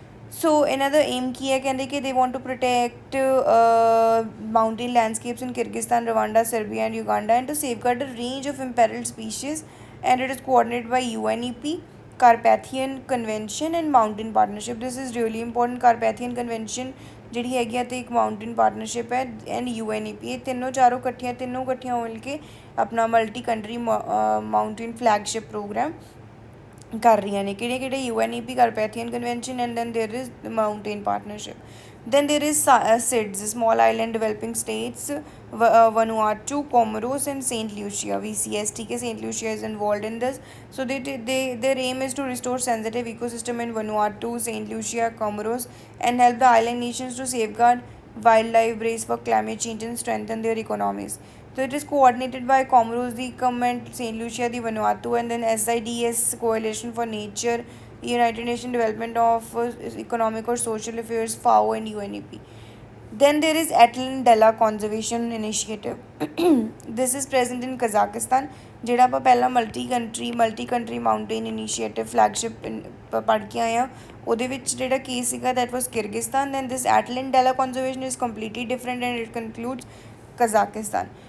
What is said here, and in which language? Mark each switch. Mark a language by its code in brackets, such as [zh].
[en] So another aim [hi] ki hai कि [en] they want to protect mountain landscapes in Kyrgyzstan, Rwanda, Serbia and Uganda and to safeguard a range of imperiled species, and it is coordinated by UNEP, Carpathian Convention and Mountain Partnership. This is really important. [pa] Carpathian Convention ਜਿਹੜੀ ਹੈਗੀ ਆ ਤੇ ਇੱਕ mountain partnership ਹੈ and UNEP, ਇਹ ਤਿੰਨੋਂ ਇਕੱਠੀਆਂ ਮਿਲ ਕੇ ਆਪਣਾ multi country mountain flagship programme ਕਰ ਰਹੀਆਂ ਨੇ। ਕਿਹੜੇ [en] UNEP, Carpathian Convention and then there is the mountain partnership. Then there is SIDS, small island developing states, Vanuatu, Comoros and Saint Lucia, VCSTK. Saint Lucia is involved in this. So their aim is to restore sensitive ecosystem in Vanuatu, Saint Lucia, Comoros and help the island nations to safeguard wildlife, brace for climate change and strengthen their economies. So it is coordinated by Comoros, the government, Saint Lucia, the Vanuatu, and then SIDS, Coalition for Nature, United Nations Development of Economic or Social Affairs, FAO, and UNEP. Then there is Atlan-Della Conservation Initiative. This is present in Kazakhstan. [pa] ਜਿਹੜਾ ਆਪਾਂ ਪਹਿਲਾਂ multi country mountain initiative flagship ਪੜ੍ਹ ਕੇ ਆਏ ਹਾਂ, ਉਹਦੇ ਵਿੱਚ ਜਿਹੜਾ case ਸੀਗਾ [en] that was Kyrgyzstan. Then this Atlan-Della Conservation is completely different and it concludes Kazakhstan.